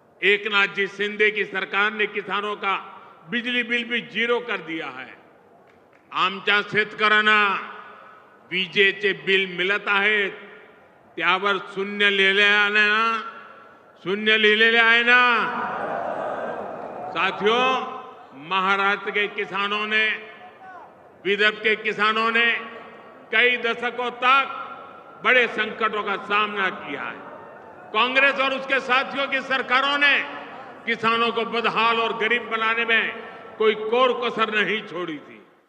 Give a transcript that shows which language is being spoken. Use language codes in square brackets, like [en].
[hi] एकनाथ जी शिंदे की सरकार ने किसानों का बिजली बिल भी जीरो कर दिया है। [mr] आमच्या शेतकऱ्यांना विजेचे बिल मिळत आहेत त्यावर शून्य लिहिलेले आहे ना। [hi] साथियों, महाराष्ट्र के किसानों ने, विदर्भ के किसानों ने कई दशकों तक बड़े संकटों का सामना किया है। कांग्रेस और उसके साथियों की सरकारों ने किसानों को बदहाल और गरीब बनाने में कोई कोर कसर नहीं छोड़ी थी।